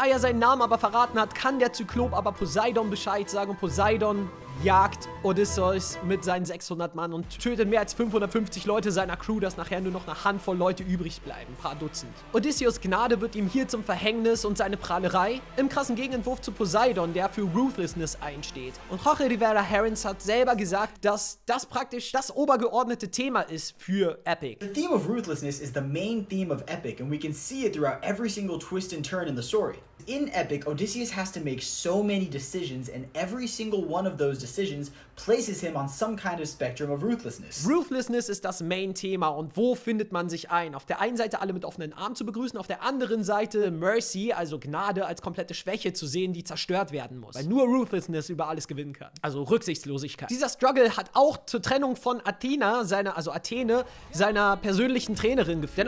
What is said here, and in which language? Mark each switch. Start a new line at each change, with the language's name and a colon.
German: Da er seinen Namen aber verraten hat, kann der Zyklop aber Poseidon Bescheid sagen und Poseidon jagt Odysseus mit seinen 600 Mann und tötet mehr als 550 Leute seiner Crew, dass nachher nur noch eine Handvoll Leute übrig bleiben, ein paar Dutzend. Odysseus Gnade wird ihm hier zum Verhängnis und seine Prahlerei im krassen Gegenentwurf zu Poseidon, der für Ruthlessness einsteht. Und Jorge Rivera Herrens hat selber gesagt, dass das praktisch das obergeordnete Thema ist für Epic.
English: The theme of ruthlessness is the main theme of Epic, and we can see it throughout every single twist and turn in the story. In Epic, Odysseus has to make so many decisions, and every single one of those decisions places him on some kind of spectrum of ruthlessness.
German: Ruthlessness ist das Main-Thema und wo findet man sich ein? Auf der einen Seite alle mit offenen Armen zu begrüßen, auf der anderen Seite Mercy, also Gnade, als komplette Schwäche zu sehen, die zerstört werden muss. Weil nur Ruthlessness über alles gewinnen kann. Also Rücksichtslosigkeit. Dieser Struggle hat auch zur Trennung von Athena, Athene, seiner persönlichen Trainerin geführt.